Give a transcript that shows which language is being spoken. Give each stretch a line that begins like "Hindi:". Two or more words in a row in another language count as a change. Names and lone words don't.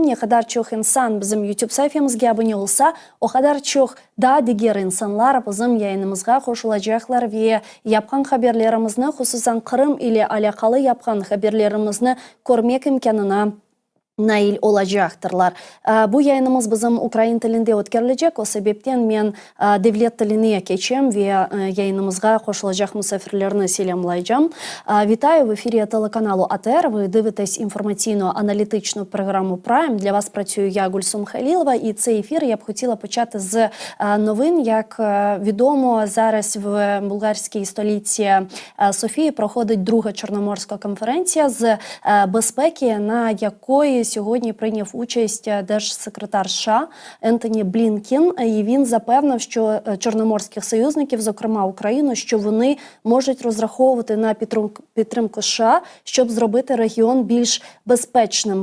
Crimean Tatar: Ne kadar çok insan bizim YouTube sayfamızga abone olsa o kadar çok daha diğer insanlar bizim yayınımızga koşulacaklar ve yapkan haberlerimizni hususan Kırım ile alakalı yapkan haberlerimizni görmek imkanına nail olacaktırlar. Bu yayınımız bizim Ukrayna tilinde ötkerilecek. O sebepten men devlet tiline geçeyim ve yayınımızga koşulacak misafirlerini selamlayacağım.
Ukrainian: Вітаю в ефірі телеканалу АТР. Ви дивитесь інформаційно-аналітичну програму Prime. Для вас працюю я, Гульсім Халілова, і цей ефір я б хотіла почати з новин. Як відомо, зараз в болгарській столиці Софії проходить друга Чорноморська конференція з безпеки, на якої сьогодні прийняв участь держсекретар США Ентоні Блінкен, і він запевнив, що чорноморських союзників, зокрема Україну, що вони можуть розраховувати на підтримку США, щоб зробити регіон більш безпечним.